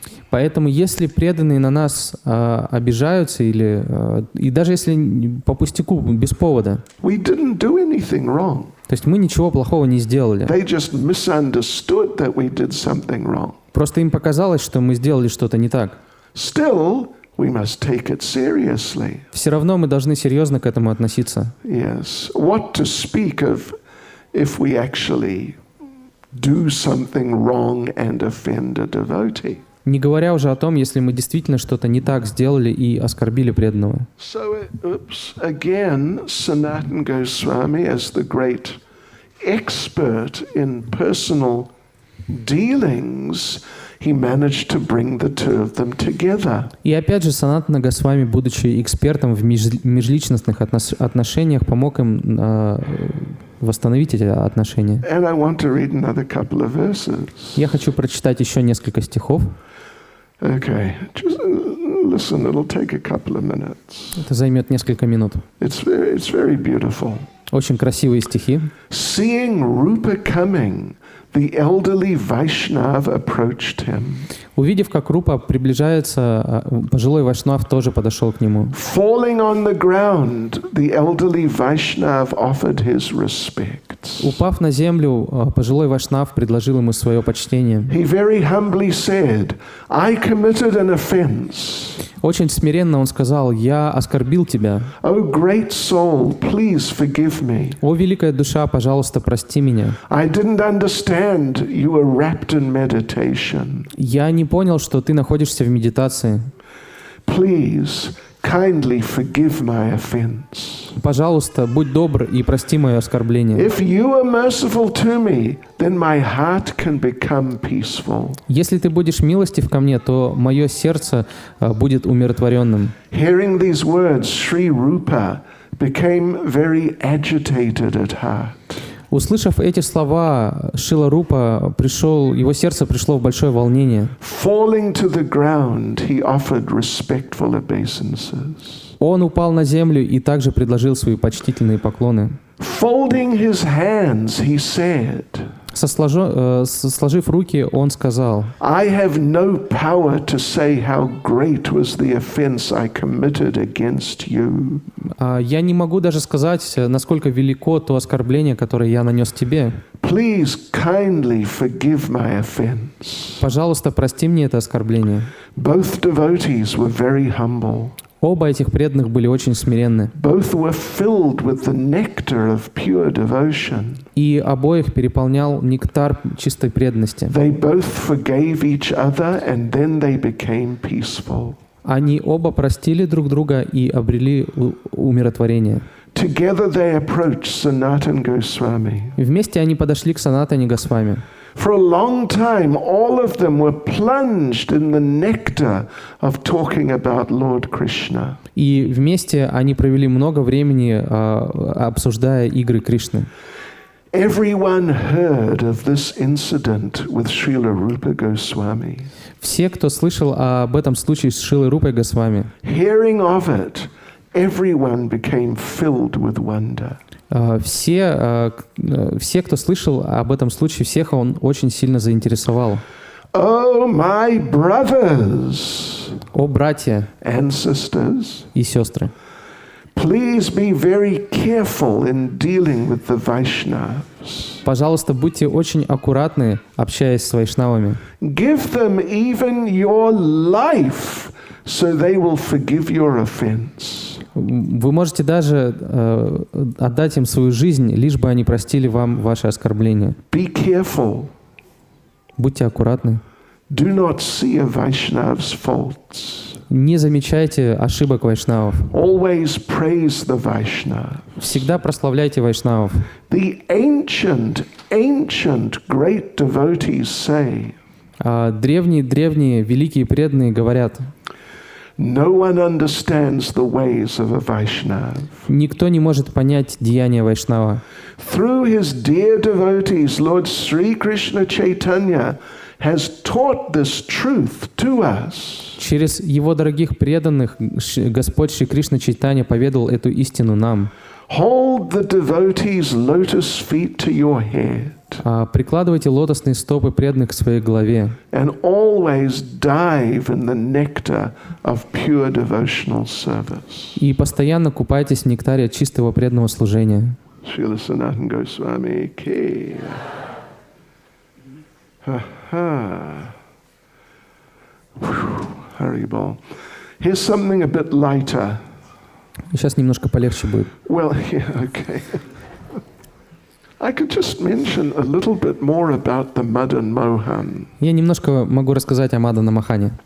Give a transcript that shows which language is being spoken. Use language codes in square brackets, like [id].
[ru] поэтому, если преданные на нас обижаются, и даже если по пустяку, без повода, [en] we didn't do anything wrong. [ru] то есть мы ничего плохого не сделали. [en] They just misunderstood that we did something wrong. [ru] Просто им показалось, что мы сделали что-то не так. [en] Still, we must take it seriously. [ru] Все равно мы должны серьезно к этому относиться. [en] Yes. What to speak of if we actually do something wrong and offend a devotee? [ru] Не говоря уже о том, если мы действительно что-то не так сделали и оскорбили преданного. [en] So, again, Sanatana Goswami, as the great expert in personal dealings, he managed to bring the two of them together. [ru] И опять же, Санатана Госвами, будучи экспертом в межличностных отношениях, помог им восстановить эти отношения. [en] And I want to read another couple of verses. [ru] Я хочу прочитать еще несколько стихов. [en] Okay, just listen, it'll take a couple of minutes. [ru] Это займет несколько минут. [en] It's very beautiful. [ru] Очень красивые стихи. [en] Seeing Rupa coming, the elderly Vaishnav approached him. [ru] Увидев, как Рупа приближается, пожилой вайшнав тоже подошел к нему. [en] Falling on the ground, the elderly Vaishnav offered his respects. [ru] Упав на землю, пожилой вайшнав предложил ему свое почтение. [en] He very humbly said, I committed an offense. [ru] Очень смиренно он сказал: «Я оскорбил тебя. [en] Oh, great soul, please forgive me. [ru] О, великая душа, пожалуйста, прости меня. [en] I didn't understand you were wrapped in meditation. [ru] Я не понял, что ты находишься в медитации. [en] Please, kindly forgive my offense. [ru] Пожалуйста, будь добр и прости мое оскорбление. [en] If you are merciful to me, then my heart can become peaceful. [ru] Если ты будешь милостив ко мне, то мое сердце будет умиротворенным». [en] Hearing these words, Sri Rupa became very agitated at heart. [ru] Услышав эти слова, Шрила Рупа его сердце пришло в большое волнение. [en] Falling to the ground, he offered respectful обeisances. [ru] Он упал на землю и также предложил свои почтительные поклоны. [en] Folding his hands, he said, [ru] сложив руки, он сказал: [en] I have no power to say how great was the offense I committed against you. [ru] Я не могу даже сказать, насколько велико то оскорбление, которое я нанес тебе. [en] Please kindly forgive my offense. [ru] Пожалуйста, прости мне это оскорбление. [en] Both devotees were very humble. [ru] Оба этих преданных были очень смиренны. [en] Both were filled with the nectar of pure devotion. [ru] И обоих переполнял нектар чистой преданности. [en] They both forgave each other and then they became peaceful. [ru] Они оба простили друг друга и обрели умиротворение. [en] Together they approached Sanatana Goswami. [ru] Вместе они подошли к Санатане Госвами. [en] For a long time, all of them were plunged in the nectar of talking about Lord Krishna. [ru] И вместе они провели много времени, обсуждая игры Кришны. [en] Everyone heard of this incident with Srila Rupa Goswami. [ru] Все, кто слышал об этом случае с Шрилой Рупой Госвами, [en] Hearing of it, everyone became filled with wonder. [ru] все, кто слышал об этом случае, всех он очень сильно заинтересовал. [en] Oh, my brothers [ru] О, братья [en] and sisters, [ru] и сестры, [en] please be very careful in dealing with the Vaishnavas. [ru] пожалуйста, будьте очень аккуратны, общаясь с вайшнавами. [en] Give them even your life so they will forgive your offense. [ru] Вы можете даже отдать им свою жизнь, лишь бы они простили вам ваши оскорбления. [en] Be careful. [ru] Будьте аккуратны. [en] Do not see a Vaishnav's faults. [ru] Не замечайте ошибок вайшнавов. [en] Always praise the Vaishnav. [ru] Всегда прославляйте вайшнавов. [en] The ancient great devotees say, [ru] древние, великие преданные говорят: [en] no one understands the ways of a Vaishnav. [ru] никто не может понять деяния вайшнава. [en] Through his dear devotees, Lord Sri Krishna Chaitanya has taught this truth to us. [ru] Через его дорогих преданных Господь Шри Кришна Чайтанья поведал эту истину нам. [en] Hold the devotees' lotus feet to your head. [ru] Прикладывайте лотосные стопы преданных к своей голове. [en] And always dive in the nectar of pure devotional service. [ru] И постоянно купайтесь в нектаре чистого преданного служения. Srila Sanatana Goswami ki. Ha ha. Haribol. [en] Here's something a bit lighter. [ru] Сейчас немножко полегче будет. [en] Well, yeah, okay. I could just mention a little bit more about the Madan Mohan. [ru] Я немножко могу рассказать о Мадана Мохане.